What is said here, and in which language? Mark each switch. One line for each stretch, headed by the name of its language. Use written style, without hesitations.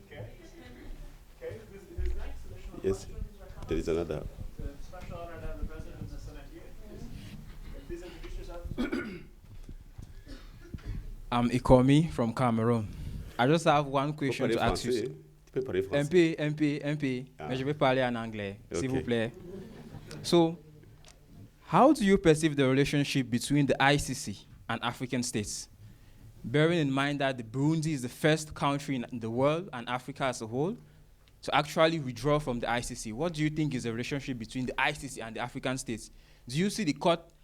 English: Okay. Who's next? Yes, there is another. Special honor to have the President of the Senate here. Please introduce yourself. I'm Ikomi from Cameroon. I just have one question to ask you.
French: MP, mais je vais parler en anglais, s'il vous plaît.
English: So, how do you perceive the relationship between the ICC and African states? Bearing in mind that the Burundi is the first country in the world and Africa as a whole to actually withdraw from the ICC. What do you think is the relationship between the ICC and the African states? Do you see the court